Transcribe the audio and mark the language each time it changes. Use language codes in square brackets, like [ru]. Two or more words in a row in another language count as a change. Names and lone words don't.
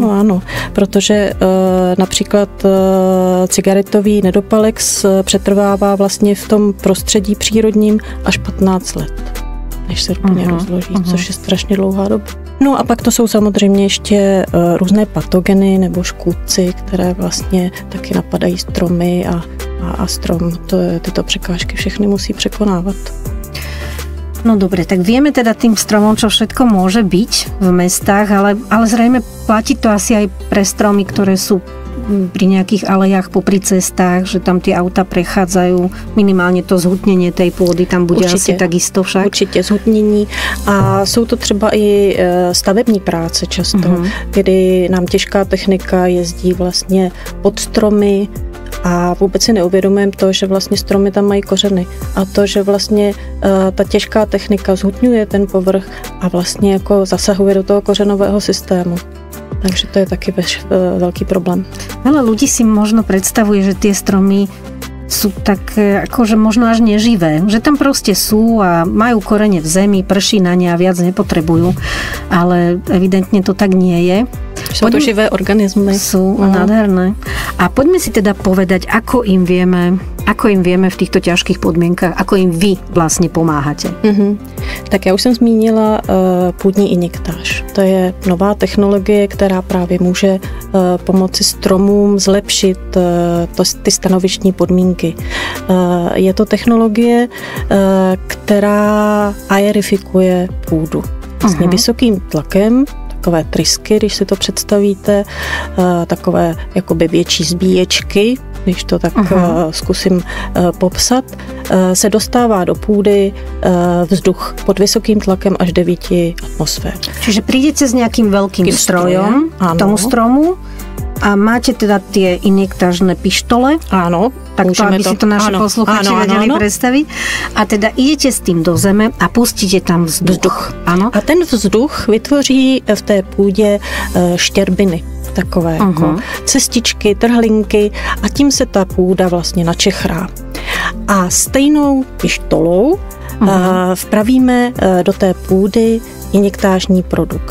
[cs] Ano, protože například cigaretový nedopalek přetrvává vlastně v tom prostředí přírodním až 15 let, než se úplně rozloží, což je strašně dlouhá doba. No a pak to jsou samozřejmě ještě různé patogeny nebo škůdci, které vlastně taky napadají stromy a strom tyto překážky všechny musí překonávat. [sk] No dobre, tak vieme teda tým stromom, čo všetko môže byť v mestách, ale zrejme platí to asi aj pre stromy, ktoré sú pri nejakých alejách popri cestách, že tam tie auta prechádzajú, [cs] minimálně to zhutnění té půdy [sk] tam bude určitě, asi takisto však. [cs] Určitě zhutnění a jsou to třeba i stavební práce často, kdy nám těžká technika jezdí vlastně pod stromy a vůbec si neuvědomujeme to, že vlastně stromy tam mají kořeny a to, že vlastně ta těžká technika zhutňuje ten povrch a vlastně jako zasahuje do toho kořenového systému. Takže to je taky velký problém. [sk] Veľa ľudí si možno predstavuje, že tie stromy sú tak akože možno až neživé. Že tam proste sú a majú korene v zemi, prší na ne a viac nepotrebujú. Ale evidentne to tak nie je. Sú to živé organizmy. Sú nádherné. A poďme si teda povedať, ako im vieme v týchto ťažkých podmienkach, ako im vy vlastne pomáhate. [cs] Tak já už jsem zmínila půdní injektáž. To je nová technologie, která právě může pomoci stromům zlepšit ty stanovištní podmínky. Je to technologie, která aerifikuje půdu. Vlastně vysokým tlakem, takové trysky, když si to představíte, takové jakoby větší zbíječky, když to tak zkusím popsat, se dostává do půdy vzduch pod vysokým tlakem až 9 atmosfér. [sk] Čiže prídete s nejakým veľkým strojom k tomu stromu a máte teda tie injektážne pištole. Áno. Tak to, aby si to naši posluchači vedeli predstaviť. A teda idete s tým do zeme a pustíte tam vzduch. Áno. [cs] A ten vzduch vytvoří v té půdě štěrbiny. Takové jako cestičky, trhlinky a tím se ta půda vlastně načechrá. A stejnou pištolou vpravíme do té půdy injektážní produkt.